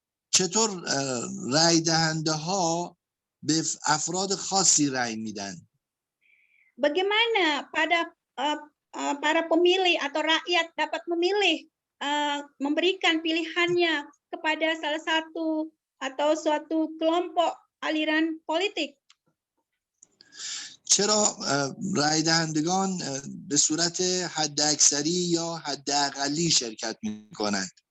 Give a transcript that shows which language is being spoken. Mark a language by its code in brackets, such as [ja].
[fa] چطور رأی دهنده ها به افراد خاصی رأی میدن؟ [ms] Bagaimana para pemilih atau rakyat dapat memilih memberikan pilihannya kepada salah satu atau suatu kelompok aliran politik? [fa] چرا رأی دهندگان به صورت حداکثری یا حداقلی شرکت میکنند؟